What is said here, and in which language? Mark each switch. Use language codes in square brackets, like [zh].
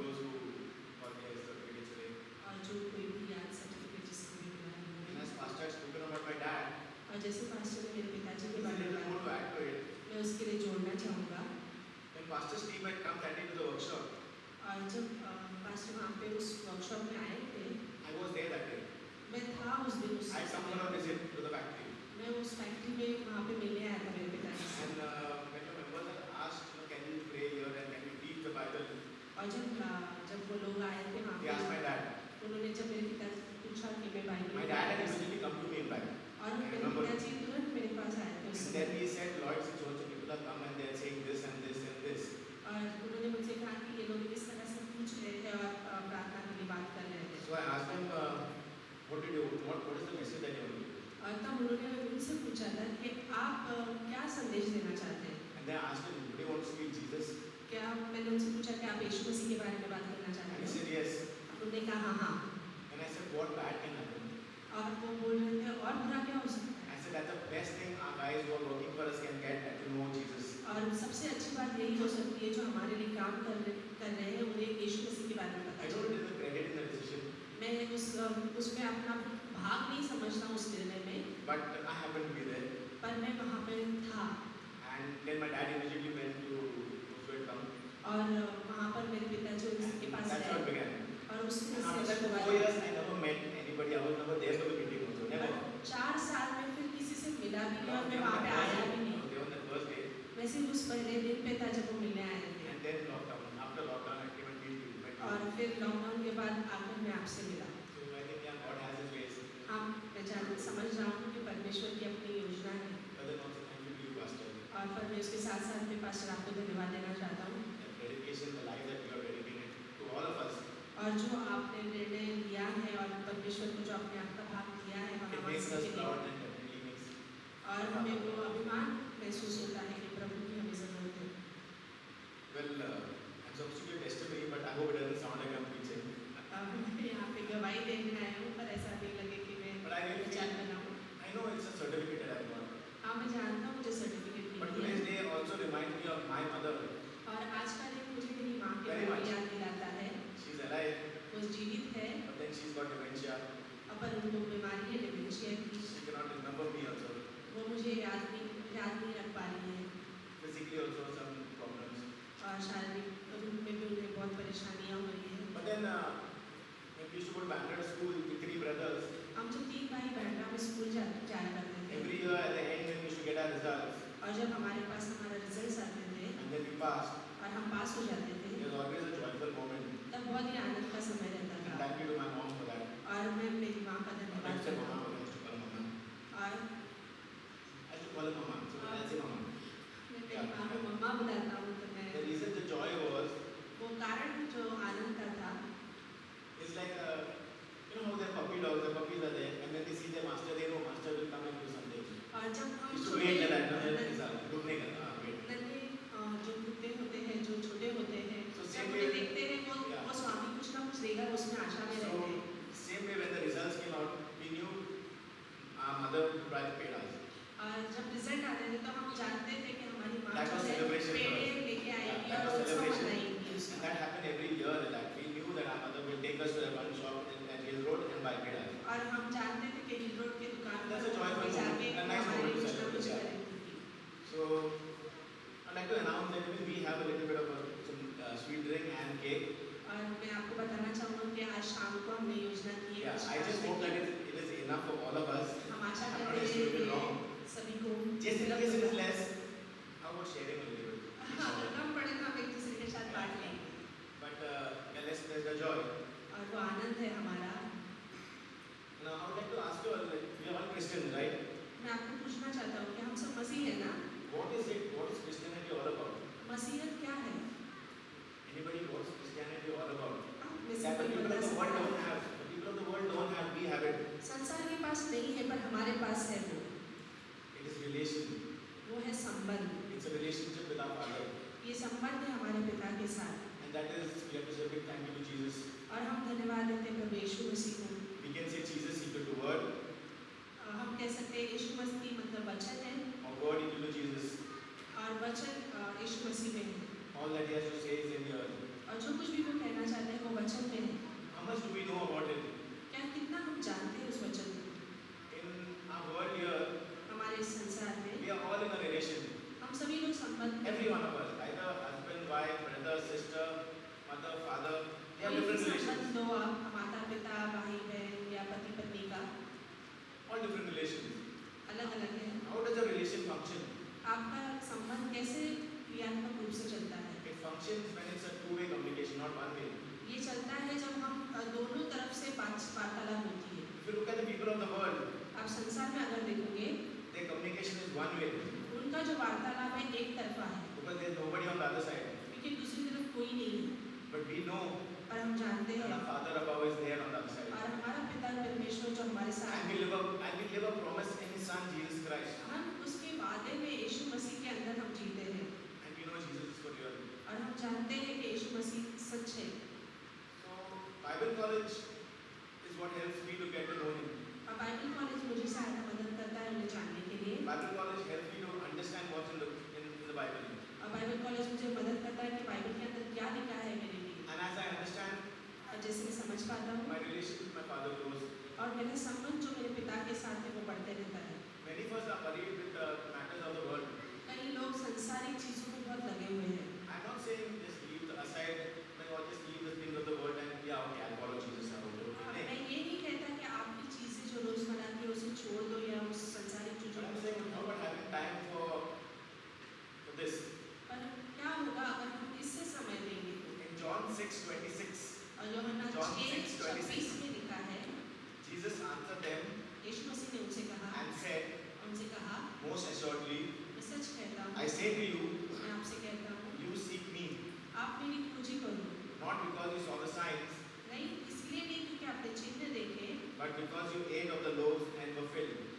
[en] those who got their certificates today. [hi] और जो कोई भी याद सर्टिफिकेट जिसको भी मिला है [en] And [hi] उन्हें। [en] as Pastor had spoken about my dad, [hi] और जैसे पास्टर ने मेरे पिताजी के [en] there's a [hi] बारे में [en] little more to [hi] बताया, [en] add to it. [hi] मैं उसके लिए जोड़ना चाहूँगा। [en] When Pastor's team had come that day to the workshop, [hi] और जब पास्टर वहाँ पे उस वर्कशॉप में आए थे, [en] I was [hi] उस दिन उस [en] I had come for a visit to the factory. [hi] मैं उस फैक्ट्री में वहाँ पे मिलने आया था मेरे पिताजी से। [en] And when the members had asked, can you pray here and can you teach the Bible? [hi] और जब वो लोग आए थे वहाँ [en] They asked my [hi] पे, [en] dad. [hi] उन्होंने जब मेरे पिताजी से पूछा कि मैं Bible [en] My dad had immediately come to me in fact. [hi] और [en] I [hi] मेरे [en] remember. [hi] पिताजी तुरंत मेरे पास आए थे उस [en] And [hi] समय। [en] then he said, Lord, since also people have come and they are saying this and this and this. [hi] और उन्होंने मुझसे कहा कि ये लोग इस तरह से पूछ रहे थे और प्रार्थना के लिए बात कर रहे थे। [en] So I asked him, what is the message that you want to give? [hi] और तब उन्होंने मुझसे पूछा था कि आप क्या संदेश देना चाहते हैं? [en] And then I asked him, do you want to speak Jesus? [hi] क्या मैंने उनसे पूछा कि आप यीशु मसीह के बारे में बात करना [en] And [hi] चाहते [en] he [hi] हैं? [en] said yes. [hi] उन्होंने कहा हाँ हाँ। [en] And I said, what bad can happen? [hi] और वो बोल रहे थे और बुरा क्या हो सकता है? [en] I said, that's the best thing our guys who are working for us can get to know Jesus. [hi] और सबसे अच्छी बात यही हो सकती है जो हमारे लिए काम कर रहे हैं उन्हें यीशु मसीह के बारे में [en] I [hi] पता [en] don't [hi] चले। [en] take the credit in the decision, [hi] मैं उसमें अपना भाग नहीं समझता उस निर्णय में, [en] but I happened to be there. [hi] पर मैं वहाँ पे था [en] And then my dad immediately went to come. [hi] और वहाँ पर मेरे पिताजी उनके पास [en] That's how it [hi] गए [en] began. [hi] और उससे [en] And after that, for 4 years, I never met anybody. I was never there for the meeting also. Never. [hi] 4 साल में फिर किसी से मिला भी नहीं और मैं वहाँ पे आया भी नहीं। [en] There on the first day. [hi] मैं सिर्फ उस पहले दिन पे था जब वो मिलने आए थे [en] And then lockdown. After lockdown, I came and met you. [hi] और फिर लॉकडाउन के बाद आकर मैं आपसे मिला। [en] So I think yeah, God has His ways. [hi] हम मैं समझ रहा हूँ कि परमेश्वर की अपनी योजना है [en] But then also thank you to you, Pastor. [hi] और पर मैं उसके साथ साथ में पास्टर आपको धन्यवाद देना चाहता हूँ [en] The dedication, the life that you are dedicated to all of us. [hi] और जो आपने निर्णय लिया है और परमेश्वर को जो आपने आपका भाग दिया है [en] It [hi] हमारे [en] makes us [hi] के लिए [en] proud and definitely makes. [hi] और हमें वो अभिमान महसूस होता है कि प्रभु की हमें ज़रूरत है। [en] Well, I'm supposed to give testimony, but I hope it doesn't sound like I'm preaching. [hi] मैं यहाँ पे गवाही देने आया हूँ पर ऐसा नहीं लगे कि मैं [en] But I really [hi] प्रचार [en] feel, [hi] कर रहा हूँ। [en] I know it's a certificate that I got. [hi] हाँ मैं जानता हूँ मुझे सर्टिफिकेट [en] But [hi] मिली है [en] today's day also reminds me of my mother. [hi] और आज का दिन मुझे मेरी माँ के [en] Very [hi] बारे में [en] much. [hi] याद दिलाता है। [en] She's alive, [hi] वो जीवित है [en] but then she's got dementia. [hi] पर उनको बीमारी है डिमेंशिया की। [en] She cannot remember me also. [hi] वो मुझे याद नहीं रख पा रही है [en] Physically also some problems. [hi] और शारीरिक रूप में भी उन्हें बहुत परेशानियाँ हो रही हैं। [en] But then when we used to go to Bangalore school with 3 brothers, [hi] हम जो 3 भाई बैंड्रा में स्कूल जाया करते थे [en] every year at the end when we used to get our results, [hi] और जब हमारे पास हमारा रिजल्ट आते थे [en] and then we passed, [hi] और हम पास हो जाते थे [en] there was always a joyful moment. [hi] तब बहुत ही आनंद का समय रहता [en] And [hi] था [en] thank you to my mom for that. [hi] और मैं मेरी माँ का [en] I [hi] धन्यवाद [en] used to [hi] करता [en] call [hi] हूँ [en] her mama. [hi] और [en] I used to call her mama. So I'll say mama. [hi] मैं मेरी माँ को मम्मा बुलाता हूँ तो मैं [en] The reason the joy was [hi] वो कारण जो आनंद का था [en] is like you know how their puppy dogs, the puppies are there, and when they see their master, they know master will come and do something. [hi] और जब हम [en] Used to wait like that. No, wait. [hi] नन्हे जो कुत्ते होते हैं जो छोटे होते हैं [en] So [hi] जब [en] same [hi] उन्हें [en] way- [hi] देखते हैं [en] Yeah. [hi] वो स्वामी कुछ ना कुछ देगा उसमें आशा में रहते [en] So [hi] हैं [en] same way when the results came out, we knew our mother probably paid us. [hi] और जब रिजल्ट आते थे तो हम जानते थे कि हमारी माँ [en] That [hi] जो [en] was [hi] है [en] celebration for [hi] पेड़े [en] us. [hi] लेके आएगी [en] That [hi] और [en] was [hi] उत्सव [en] celebration. [hi] मनाएगी [en] And [hi] उसका [en] that happened every year. That we knew that our mother will take us to that one shop at Hill Road and buy paid us. [hi] और हम जानते थे कि हिल रोड के दुकान [en] That's [hi] पर [en] a joyful [hi] वहाँ जाके [en] moment, a nice [hi] हमारे [en] moment to [hi] कुछ ना कुछ [en] celebrate, [hi] करेंगी [en] So I'd like to announce that we have a little bit of some sweet drink and cake. [hi] और मैं आपको बताना चाहूँगा कि आज शाम को हमने योजना की है [en] Yeah, [hi] कुछ [en] I just [hi] खाने [en] hope [hi] की। [en] that it is enough for all of us. [hi] हम आशा [en] I'm not [hi] करते हैं [en] extremely [hi] कि [en] wrong. [hi] सभी को [en] Just in [hi] उपलब्ध [en] case it is [hi] होगा। [en] less, how about sharing a little bit? [hi] हाँ, अगर कम पड़े तो हम एक दूसरे के साथ बांट लेंगे [en] But yeah, there's the joy. [hi] और वो आनंद है हमारा। [en] Now I would like to ask you, like, we are all Christians, right? [hi] मैं आपको पूछना चाहता हूँ कि हम सब मसीह है ना? [en] What is it? What is Christianity all about? [hi] मसीहत क्या है? [en] Anybody what is Christianity all about? [hi] आप में से [en] That the [hi] कोई [en] people [hi] बता [en] of the world [hi] सकता [en] don't [hi] है? [en] have. The people of the world don't have. We have it. [hi] संसार के पास नहीं है पर हमारे पास है वो। [en] It is relation. [hi] वो है संबंध। [en] It's a relationship with our Father. [hi] ये संबंध है हमारे पिता के साथ [en] And that is, we have to say a big thank you to Jesus. [hi] और हम धन्यवाद देते हैं प्रभु यीशु मसीह को। [en] We can say Jesus equal to word, [hi] हम कह सकते हैं यीशु मसीह मतलब वचन है [en] or word equal to Jesus. [hi] और वचन यीशु मसीह में है [en] All that he has to say is in here. [hi] और जो कुछ भी वो कहना चाहते हैं वो वचन में है। [en] How much do we know about it? [hi] क्या कितना हम जानते हैं उस वचन को? [en] In our world here, [hi] हमारे इस संसार में [en] we are all in a relation. [hi] हम सभी लोग संबंध में [en] Every one of us, either husband, wife, brother, sister, mother, father, they have [hi] कोई भी [en] different relations. [hi] संबंध हो आप माता पिता भाई बहन या पति पत्नी का [en] all different relations. [hi] अलग अलग है। [en] How does a relation function? [hi] आपका संबंध कैसे क्रियात्मक रूप से चलता है? [en] It functions when it's a two-way communication, not one way. [hi] ये चलता है जब हम दोनों तरफ से वार्तालाप होती है। [en] If you look at the people of the world, [hi] आप संसार में अगर देखोगे, [en] their communication is one way [hi] उनका जो वार्तालाप है एक तरफा है, [en] because there's nobody on the other side. [hi] क्योंकि दूसरी तरफ कोई नहीं है। [en] But we know [hi] पर हम जानते [en] that [hi] हैं [en] our Father above is there on the other side. [hi] और हमारा पिता परमेश्वर जो हमारे साथ [en] And [hi] है, [en] we live a promise in His Son Jesus Christ. [hi] हम उसके वादे में यीशु मसीह के अंदर हम जीते हैं [en] And we know Jesus is for real. [hi] और हम जानते हैं कि यीशु मसीह सच है। [en] So Bible college is what helps me to get to know Him. [hi] और बाइबल कॉलेज मुझे सहायता मदद करता है उन्हें जानने के लिए, [en] Bible college helps me to understand what's in the Bible. [hi] और बाइबल कॉलेज मुझे मदद करता है कि बाइबल के अंदर क्या लिखा है मेरे लिए। [en] And as I understand, [hi] और जैसे मैं समझ पाता हूँ [en] my relation with my Father grows. [hi] और मेरा संबंध जो मेरे पिता के साथ है वो बढ़ते रहता है। [en] Many of us are worried with the matters of the world. [hi] कई लोग सांसारिक चीज़ों में बहुत लगे हुए हैं। [en] I'm not saying just leave the aside, or just leave the things of the world and yeah, okay, I'll follow Jesus. [hi] मैं ये नहीं कहता कि आपकी चीज़ें जो रोज़मर्रा की है उसे छोड़ दो या उस सांसारिक [en] But [hi] चीज़ों [en] I'm [hi] को। [en] saying how about having time for this? [hi] पर क्या होगा अगर हम इससे समय देंगे तो? [en] In John 6:26, [hi] और यूहन्ना [en] John [hi] 6:26 में लिखा है, [en] Jesus answered them [hi] यीशु मसीह ने उनसे कहा, [en] and said, [hi] उनसे कहा, [en] most assuredly, [hi] मैं सच कहता हूँ, [en] I say to you, [hi] मैं आपसे कहता हूँ, [en] you seek me, [hi] आप मेरी खोजी करो, [en] not because you saw the signs, [hi] नहीं इसलिए नहीं क्योंकि आपने चिन्ह देखे [en] but because you ate of the loaves and were filled.